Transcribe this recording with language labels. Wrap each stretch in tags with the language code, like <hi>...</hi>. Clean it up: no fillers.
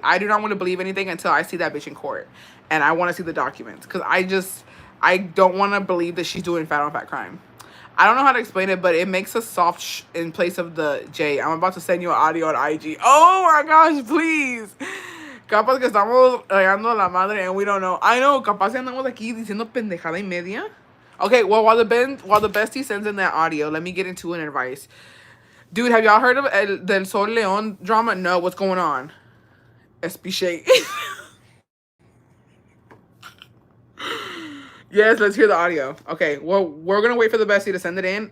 <en>I do not want to believe anything until I see that bitch in court. And I want to see the documents. Because I don't want to believe that she's doing fat on fat crime. I don't know how to explain it, but it makes a soft sh in place of the J. I'm about to send you an audio on IG. Oh my gosh, please.</en> <es>Capaz que estamos regando la madre</es> <en>and we don't know. I know,</en> <es>capaz que andamos aquí diciendo pendejada y media.</es> <en>Okay, well, while the bestie sends in that audio, let me get into an advice. Dude, have y'all heard of Del Sol Leon drama? No, what's going on? Espije. Yes, let's hear the audio. Okay, well, we're gonna wait for the bestie to send it in.</en>